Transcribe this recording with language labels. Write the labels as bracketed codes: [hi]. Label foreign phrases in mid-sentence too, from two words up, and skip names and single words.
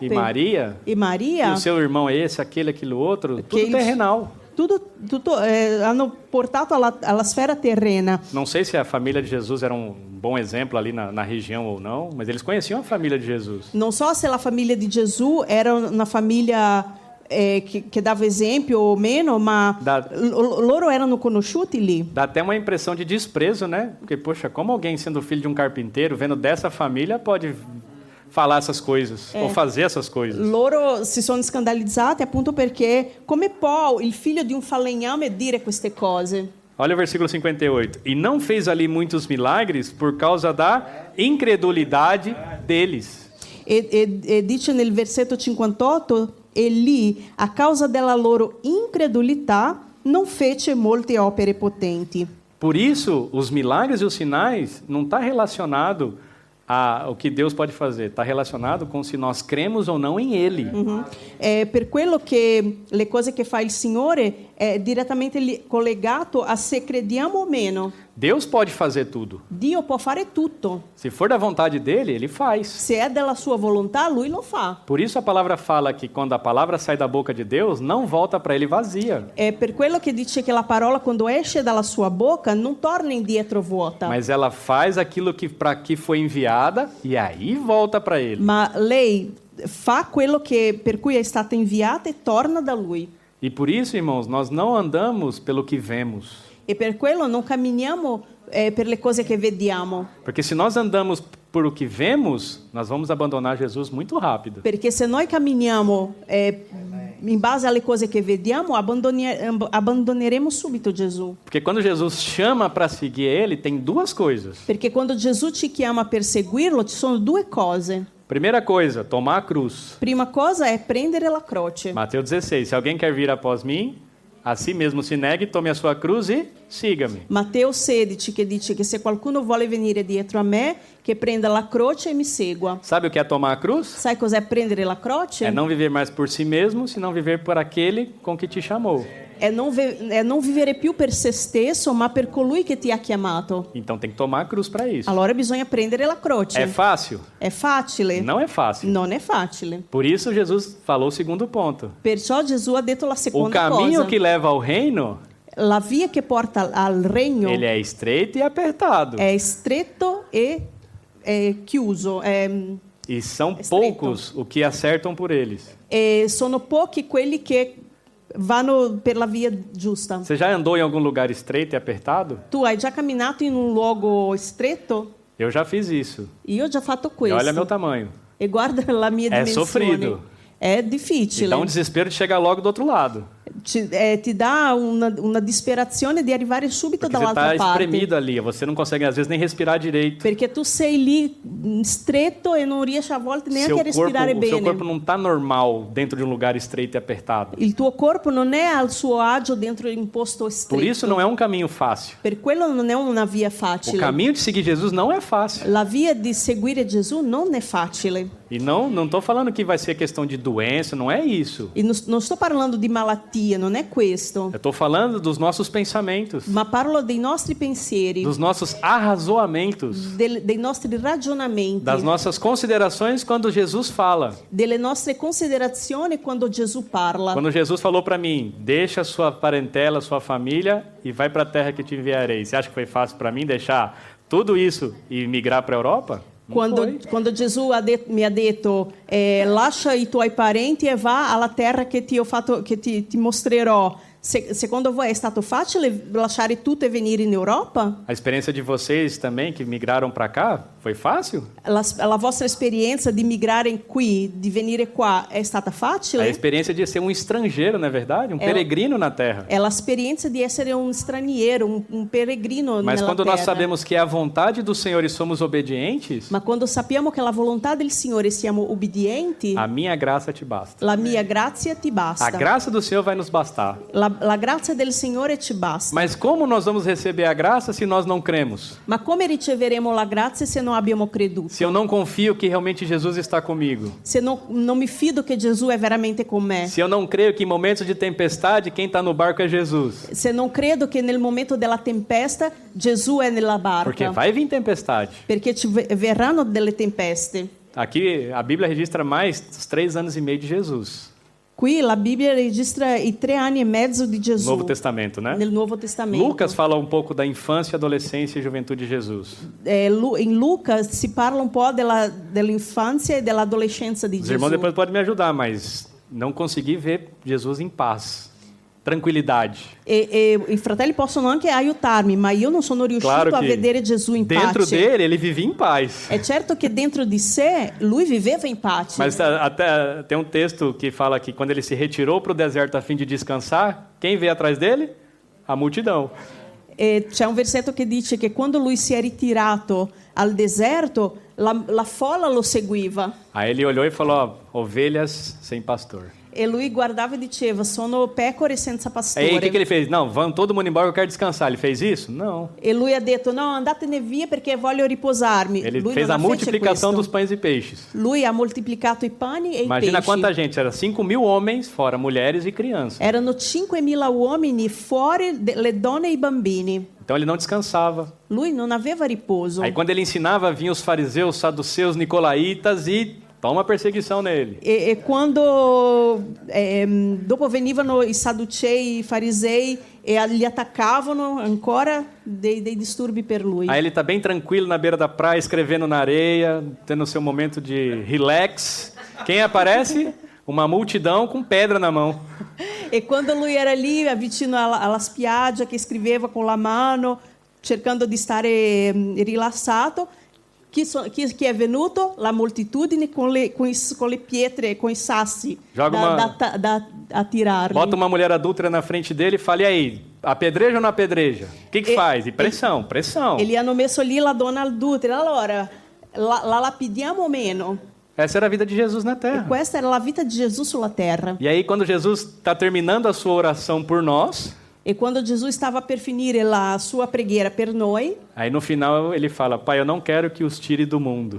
[pt] e Maria? e E Maria? o seu irmão é esse, aquele, aquilo outro? Que Tudo eles- terrenal. [it] Tutto hanno portato alla sfera terrena. [pt] Não sei se a família de Jesus era um bom exemplo ali na região ou não, mas eles conheciam a família de Jesus. [it] Non so se la famiglia di Gesù era una famiglia che dava esempio o meno, ma loro erano conosciuti lì. [pt] Dá até uma impressão de desprezo, né? Porque, poxa, como alguém sendo filho de um carpinteiro, vendo dessa família, pode falar essas coisas, ou fazer essas coisas. [it] Loro si sono scandalizzati appunto perché come può il figlio di un falegname dire queste cose? [pt] Olha o versículo 58. E não fez ali muitos milagres por causa da incredulidade deles. [it] E dice nel versetto 58, e lì, a causa della loro incredulità, non fece molte opere potenti. [pt] Por isso, os milagres e os sinais não está relacionado ao que Deus pode fazer. Está relacionado com se nós cremos ou não em Ele. [it] È per quello che le cose che fa il Signore è direttamente collegato a se crediamo o meno. [pt] Deus pode fazer tudo. [it] Dio può fare tutto. [pt] Se for da vontade dele, ele faz. [it] Se è della sua volontà, lui lo fa. [pt] Por isso a palavra fala que quando a palavra sai da boca de Deus, não volta para ele vazia. [it] È per quello che dice che la parola quando esce dalla sua bocca non torna indietro vuota. [pt] Mas ela faz aquilo que para que foi enviada e aí volta para ele. [it] Ma lei fa quello che per cui è stata inviata e torna da lui. [pt] E por isso, irmãos, nós não andamos pelo que vemos. [it] E per quello non camminiamo per le cose che vediamo. [pt] Porque se nós andamos por o que vemos, nós vamos abandonar Jesus muito rápido. [it] Perché se noi camminiamo in base alle cose che vediamo, abbandoneremo subito Gesù. [pt] Porque quando Jesus chama para seguir ele, tem duas coisas. [it] Perché quando Gesù ci chiama per seguirlo, ci sono due cose. [pt] Primeira coisa, tomar a cruz. [it] Prima cosa è prendere la croce. [pt] Mateus 16. Se alguém quer vir após mim, a si mesmo se negue, tome a sua cruz e siga-me. [it] Matteo 16 che dice che se qualcuno vuole venire dietro a me, che prenda la croce e mi segua. [pt] Sabe o que é tomar a cruz? [it] Sai cos'è prendere la croce? [pt] É não viver mais por si mesmo, senão viver por aquele com que te chamou. [it] È non vivere più per se stesso, ma per colui che ti ha chiamato. [pt] Então tem que tomar a cruz para isso. [it] Allora bisogna prendere la croce. [pt] É fácil? [it] È facile? [pt] Não é fácil. [it] Non è facile. [pt] Por isso Jesus falou o segundo ponto. [it] Perciò Gesù ha detto la [pt] O [it] seconda [pt] caminho [it] cosa. [pt] que leva ao reino, [it] La via che porta al regno [pt] ele é estreito e apertado. [it] è stretto e è chiuso. [pt] E são estreito. poucos o que acertam por eles. [it] E sono pochi quelli che vanno per la via giusta. [pt] Você já andou em algum lugar estreito e apertado? [it] Tu hai già camminato in un luogo stretto? [pt] Eu já fiz isso. [it] Io ho già fatto [pt] E [it] questo. [pt] olha meu tamanho. [it] E guarda la mia È dimensione. [pt] sofrido. [it] È [pt] E [it] difficile. [pt] dá um desespero de chegar logo do outro lado. [it] Ti dà una disperazione di arrivare subito [pt] Porque você [it] dall'altra [pt] está [it] parte. [pt] espremido ali. Você não consegue, às vezes, nem respirar direito. [it] Perché tu sei lì stretto e non riesci a volte neanche a respirare [pt] O seu [it] bene. [pt] corpo não está normal dentro de um lugar estreito e apertado. [it] Il tuo corpo non è al suo agio dentro un posto [pt] Por [it] stretto. [pt] isso não é um caminho fácil. [it] Per quello non è una via [pt] O [it] facile. [pt] caminho de seguir Jesus não é fácil. [it] La via di seguire Gesù non è facile. [pt] E não estou falando que vai ser questão de doença, não é isso. [it] E non sto parlando di malattia, non è questo. [pt] Eu estou falando dos nossos pensamentos, [it] Ma parlo dei nostri pensieri, [pt] dos nossos arrazoamentos, [it] dei nostri ragionamenti, [pt] das nossas considerações quando Jesus fala. [it] delle nostre considerazioni quando Gesù parla. [pt] Quando Jesus falou para mim, deixa sua parentela, sua família e vai para a terra que te enviarei. Você acha que foi fácil para mim deixar tudo isso e migrar para a Europa? Não foi. [it] Quando Gesù mi ha detto lascia i tuoi parenti e va alla terra che ti mostrerò, secondo voi è stato facile lasciare tutto e venire in Europa? [pt] A experiência de vocês também que migraram para cá Foi fácil? [it] La vostra esperienza di migrare qui, di venire qua, è stata [pt] A [it] facile? [pt] experiência de ser um estrangeiro, não é verdade? Um peregrino na terra. [it] È l'esperienza di essere un straniero, un peregrino [pt] Mas [it] nella [pt] quando nós [it] terra. [pt] sabemos que é a vontade do Senhor e somos obedientes, [it] Ma quando sappiamo che la volontà del Signore siamo ubbidienti, [pt] a minha graça te basta. [it] la mia grazia ti [pt] A [it] basta. [pt] graça do Senhor vai nos bastar. [it] La grazia del Signore ci basta. [pt] Mas como nós vamos receber a graça se nós não cremos? [it] Ma come riceveremo la grazia se non abbiamo creduto? [pt] Se eu não confio que realmente Jesus está comigo? [it] Se non mi fido che Gesù è veramente con me? [pt] Se eu não creio que em momentos de tempestade quem está no barco é Jesus? [it] Se non credo che nel momento della tempesta Gesù è nella barca? [pt] Porque vai vir tempestade. [it] Perché ci verranno delle tempeste. [pt] Aqui a Bíblia registra mais dos 3 anos e meio de Jesus. [it] Qui la Bibbia registra i 3 anni e mezzo di Gesù [pt] Novo Testamento, né? [it] nel Nuovo Testamento. [pt] Lucas fala um pouco da infância, adolescência e juventude de Jesus. [it] In Luca si parla un po' dell'infanzia e dell'adolescenza di [pt] Os [it] Gesù. [pt] irmãos depois podem me ajudar, mas não consegui ver Jesus em paz, tranquilidade. [it] E i fratelli possono anche aiutarmi, ma io non sono riuscito [pt] Claro [it] a [pt] que [it] vedere Gesù in [pt] dentro [it] pace. [pt] dele ele vivia em paz. [it] È certo che dentro di sé lui viveva in pace. [pt] Mas até tem um texto que fala que quando ele se retirou para o deserto a fim de descansar, quem veio atrás dele? A multidão. [it] E c'è un versetto che dice che quando lui si è ritirato al deserto, la folla lo seguiva. [pt] Aí ele olhou e falou: ó, ovelhas sem pastor. [it] E lui guardava e diceva, sono pecore senza pastore. [pt] Aí o que ele fez? Não, vamos todo mundo embora, eu quero descansar. Ele fez isso? Não. [it] E lui ha detto, no, andatene via perché voglio riposarmi. [pt] Ele [it] Lui [pt] fez [it] non [pt] a [it] fece [pt] multiplicação [it] questo. [pt] dos pães e peixes. [it] Lui ha moltiplicato i pani e [pt] Imagina [it] i pesci. [pt] quanta gente, era 5.000 homens, fora mulheres e crianças. [it] Erano 5.000 uomini fuori le donne e i bambini. [pt] Então ele não descansava. [it] Lui non aveva riposo. [pt] Aí quando ele ensinava, vinham os fariseus, saduceus, nicolaítas e toma perseguição nele. [it] E quando dopo venivano i sadducei, i farisei e gli attaccavano ancora dei disturbi per lui. [pt] Aí ele está bem tranquilo na beira da praia, escrevendo na areia, tendo seu momento de relax. Quem aparece? Uma multidão com pedra na mão. [it] E quando lui era lì vicino alla spiaggia che scriveva con la mano, cercando di stare rilassato, chi è venuto? La moltitudine con le pietre, con i sassi [pt] Joga [it] da attirarli. [pt] Bota uma mulher adúltera na frente dele e fala: e aí, apedreja ou não apedreja? O que faz? E pressão, pressão. [it] E gli hanno messo lì la donna adultera. Allora, la lapidiamo o meno? [pt] Essa era a vida de Jesus na terra. [it] Questa era la vita di Gesù sulla terra. [pt] E aí, quando Jesus está terminando a sua oração por nós, [it] E quando Gesù stava per finire la sua preghiera per noi, [pt] aí no final ele fala: Pai, eu não quero que os tire do mundo.